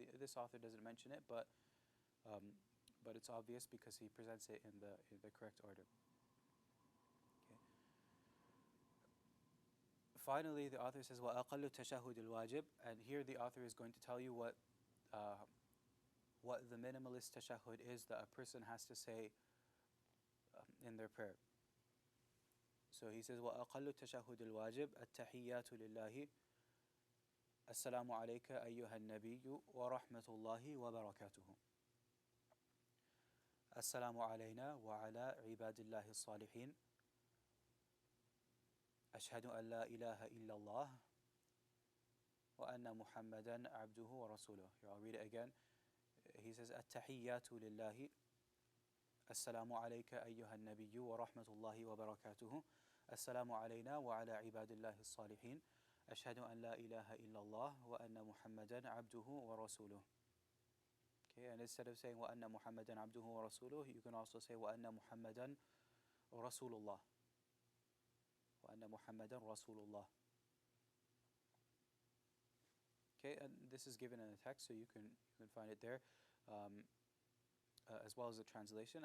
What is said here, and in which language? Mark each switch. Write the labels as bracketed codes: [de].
[en] This author doesn't mention it, but it's obvious because he presents it in the correct order. Okay. Finally, the author says [ar] وَأَقَلُّ تَشَهُدِ الْوَاجِبِ, [en] and here the author is going to tell you what the minimalist tashahhud is that a person has to say in their prayer. So he says [ar] وَأَقَلُّ تَشَهُدِ الْوَاجِبِ التَّحِيَّاتُ لِلَّهِ السلام عليك أيها النبي ورحمة الله وبركاته السلام علينا وعلى عباد الله الصالحين أشهد أن لا إله إلا الله وأن محمدا عبده ورسوله. [en] Here, I'll read it again. He says [ar] التحيات لله السلام عليك أيها النبي ورحمة الله وبركاته السلام علينا وعلى عباد الله الصالحين أشهد أن لا إله إلا الله وأن محمدا عبده ورسوله. [en] Okay, and instead of saying [ar] وأن محمدا عبده ورسوله, [en] you can also say [ar] وأن محمدا رسول الله. وأن محمدا رسول الله. [en] Okay, and this is given in the text, so you can find it there, as well as the translation.